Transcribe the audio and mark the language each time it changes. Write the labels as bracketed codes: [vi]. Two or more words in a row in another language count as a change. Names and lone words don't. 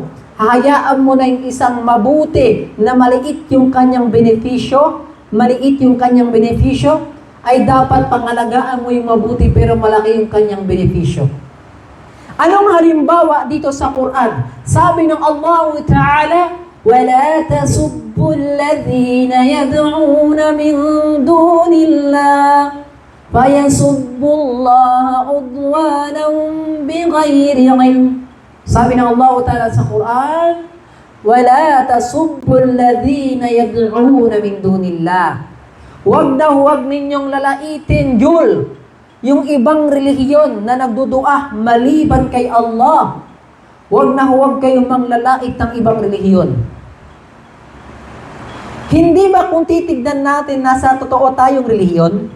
[tl] Hayaan mo na yung isang mabuti na maliit yung kanyang benepisyo, ay dapat pangalagaan mo yung mabuti pero malaki yung kanyang benepisyo. Anong halimbawa dito sa Quran? Sabi ng Allah Ta'ala, [ar] وَلَا تَسُبُّوا الَّذِينَ يَدْعُونَ مِن دُونِ اللَّهِ فَيَسُبُّوا اللَّهَ عُدْوَانًا بِغَيْرِ عِلْمٍ. [tl] Sabi ng Allah Ta'ala sa Quran, [ar] وَلَا تَسُبُّوا الَّذِينَ يَدْعُونَ مِن دُونِ اللَّهِ. [tl] Huwag na huwag ninyong lalaitin, yung ibang relihiyon na nagdudua maliban kay Allah. Huwag na huwag kayong manglalait ng ibang relihiyon. Hindi ba kung titignan natin nasa totoo tayong relihiyon?